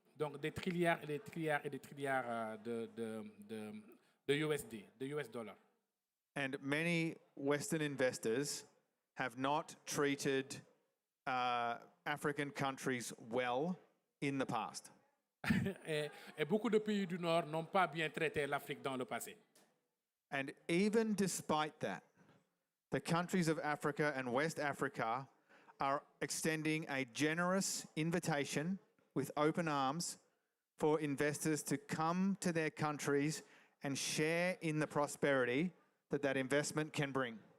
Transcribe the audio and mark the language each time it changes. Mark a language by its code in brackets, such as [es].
[fr] Donc des trilliards et des trilliards et des trilliards de USD, de US dollars. [en] And many Western investors have not treated African countries well in the past. [fr] Et beaucoup de pays du Nord n'ont pas bien traité l'Afrique dans le passé. [en] And even despite that, the countries of Africa and West Africa are extending a generous invitation with open arms for investors to come to their countries and share in the prosperity that investment can bring.